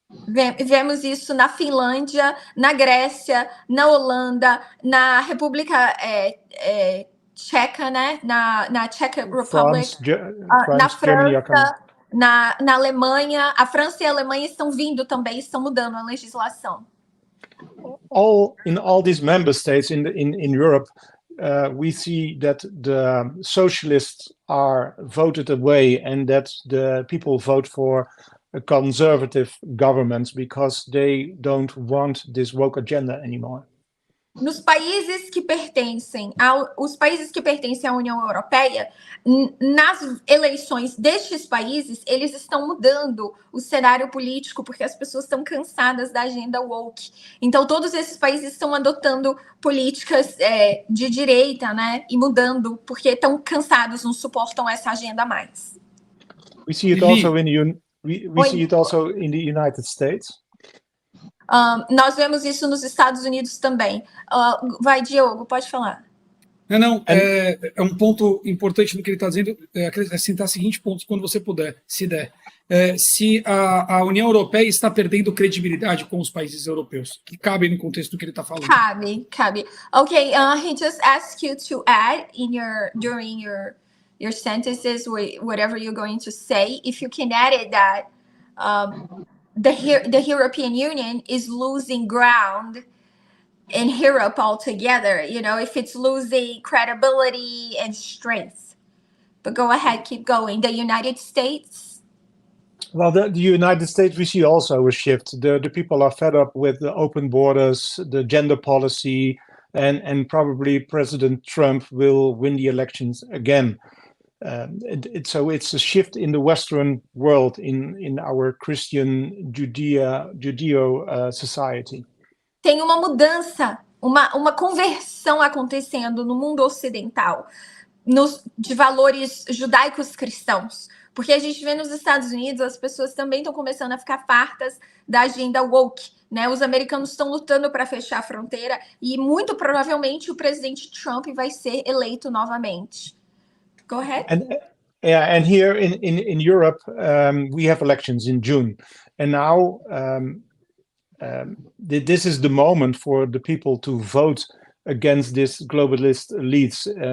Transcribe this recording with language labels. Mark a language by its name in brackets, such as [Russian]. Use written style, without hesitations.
[Portuguese] Vemos isso na Finlândia, na Grécia, na Holanda, na República Tcheca, né? [English] Na Czech Republic, France, [Portuguese] na [English] Germany [Portuguese] França, na Alemanha. A França e a Alemanha estão vindo também, estão mudando a legislação. [English] In all these member states in Europe, we see that the socialists are voted away and that the people vote for conservative governments because they don't want this woke agenda anymore. [Portuguese] Nos países que pertencem à União Europeia, nas eleições destes países, eles estão mudando o cenário político porque as pessoas estão cansadas da agenda woke. Então, todos esses países estão adotando políticas de direita, né? E mudando porque estão cansados, não suportam essa agenda mais. [English] We see it also see it also in the United States. [Portuguese] Nós vemos isso nos Estados Unidos também. Vai, Diogo, pode falar. Não, é um ponto importante no que ele está dizendo, acrescentar o seguinte ponto, quando você puder, se der. Se a União Europeia está perdendo credibilidade com os países europeus, que cabem no contexto do que ele está falando. Cabe. [English] Okay, he just asked you to add during your sentences, whatever you're going to say, if you can add it that the European Union is losing ground in Europe altogether, if it's losing credibility and strength. But go ahead, keep going. The United States? Well, the United States, we see also a shift. The people are fed up with the open borders, the gender policy, and probably President Trump will win the elections again. So it's a shift in the Western world, in our Christian Judeo society. [Portuguese] Tem uma mudança, uma conversão acontecendo no mundo ocidental de valores judaicos cristãos. Porque a gente vê nos Estados Unidos, as pessoas também estão começando a ficar fartas da agenda woke, né? Os americanos estão lutando para fechar a fronteira e muito provavelmente o presidente Trump vai ser eleito novamente. [English] Go ahead. And here in Europe, we have elections in June, and now this is the moment for the people to vote against this globalist elites.